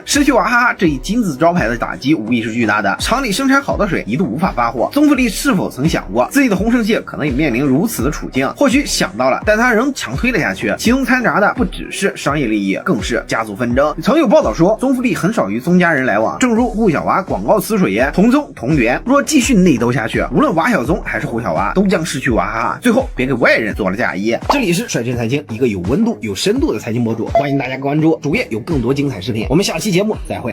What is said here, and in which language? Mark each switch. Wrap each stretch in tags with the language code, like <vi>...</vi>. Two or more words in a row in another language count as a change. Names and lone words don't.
<zh>失去娃哈哈這一金字招牌的打擊無疑是巨大的，廠裡生產好的水一度無法發貨。宗馥莉是否曾想過自己的宏盛系可能也面臨如此的處境？或許想到了，但他仍強推了下去。其中摻雜的不只是商業利益，更是家族紛爭。曾有報道說，宗馥莉很少與宗家人來往，正如戶小娃廣告詞水言，同宗同源。若繼續內鬥下去，無論娃小宗還是戶小娃，都將失去娃哈哈，最後別給外人做了嫁衣。這裡是率真財經，一個有溫度有深度的財經博主，歡迎大家關注主頁，有更多精彩視頻。我們下期節目再會。</zh>